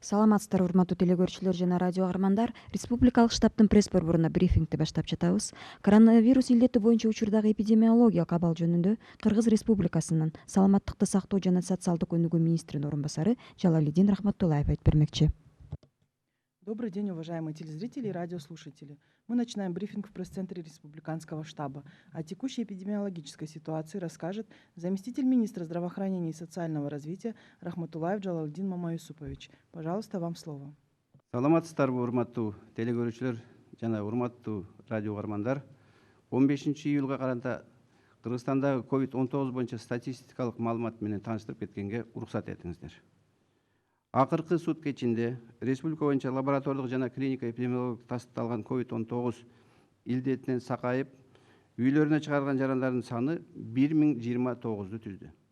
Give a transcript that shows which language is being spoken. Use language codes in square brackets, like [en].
[ky] Саламатсыздар урматтуу телекөрүүчүлөр жана радио каармандар. Республикалык штабтын пресс борборуна брифингди баштап жатабыз. Коронавирус илдети боюнча учурдагы эпидемиологиялык абал жөнүндө Кыргыз Республикасынын саламаттыкты сактоо жана социалдык өнүгүү министринин орун басары Жалалидин Рахматуллаев айтып бермекчи. [ru] Добрый день, уважаемые телезрители и радиослушатели. Мы начинаем брифинг в пресс-центре Республиканского штаба. О текущей эпидемиологической ситуации расскажет заместитель министра здравоохранения и социального развития Рахматуллаев Джалалидин Мамаюсупович. Пожалуйста, вам слово. [ky] Саламатсыздарбы урматтуу телекөрүүчүлөр жана урматтуу радио каармандар. 15 июлга карата Кыргызстандагы COVID-19 боюнча статистикалык маалымат менен тааныштырып кеткенге уруксат этиңиздер. Акыркы сутка ичинде республика боюнча лабораториялык жана клиника эпидемиологиялык тастыкталган COVID-19 илдетинен сакайып, үйлөрүнө чыгарылган жарандардын саны 1029 түздү.